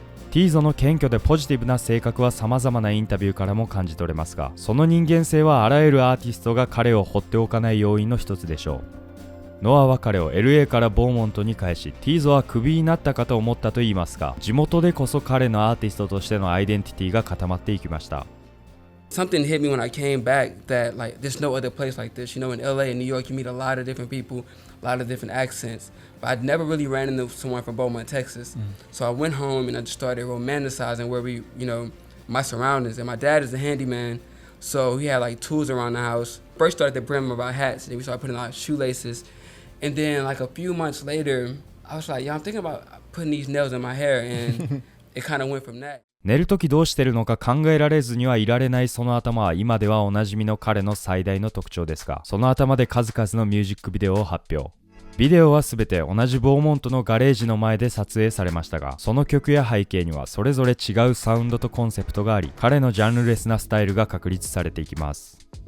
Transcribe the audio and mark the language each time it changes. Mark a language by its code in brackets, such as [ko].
[ja] ティーゾの謙虚でポジティブな性格は様々なインタビューからも感じ取れますが、その人間性はあらゆるアーティストが彼を放っておかない要因の一つでしょう。ノアは彼を LA からボーモントに返し、ティーゾはクビになったかと思ったと言いますが、地元でこそ彼のアーティストとしてのアイデンティティが固まっていきました。 [en] Something hit me when I came back that there's no other place like this. In LA and New York you meet a lot of different people, a lot of different accents. But I'd never really ran into someone from Beaumont, Texas. So I went home and I just started romanticizing where my surroundings. And my dad is a handyman, So we had like tools around the house. First started to brim about hats, then we started putting out shoelaces. And then like a few months later, I was like, yeah, I'm thinking about putting these nails in my hair, and it kind of went from that. [ja] 寝るときどうしてるのか考えられずにはいられないその頭は今ではおなじみの彼の最大の特徴ですが、その頭で数々のミュージックビデオを発表。ビデオはすべて同じボーモントのガレージの前で撮影されましたが、その曲や背景にはそれぞれ違うサウンドとコンセプトがあり、彼のジャンルレスなスタイルが確立されていきます。